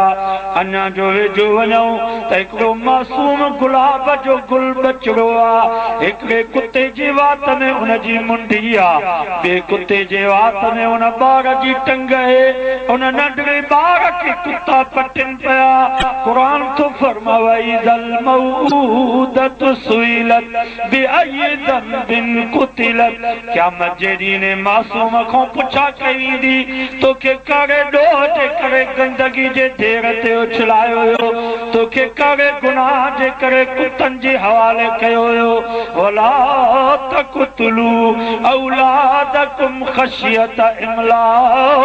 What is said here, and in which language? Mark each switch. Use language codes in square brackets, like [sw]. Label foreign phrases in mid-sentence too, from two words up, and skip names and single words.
[sd] अञा जो वेझो वञूं त हिकिड़ो मासूम गुलाब जो गुल बचिड़ो आहे, हिकिड़े कुते जी वात में उनजी मुंडी आहे, ॿिए कुते जे वात में उन ॿार जी टंग आहे। उन नंढड़े ॿार खे कुता पटनि पिया। क़ुरान थो फरमाए [ar] وإذا الموءودة سئلت بأي ذنب قتلت. [sd] क़यामत जे ॾींहुं मासूम खां पुछा कई वेंदी, तोखे कहिड़े ॾोह जे करे गंदगी जे ढेर ते उछलायो हुयो, तोखे कहिड़े गुनाह जे करे कुतनि जे हवाले कयो हुयो। [ar] ولا تقتلوا أولادكم خشية إملاق.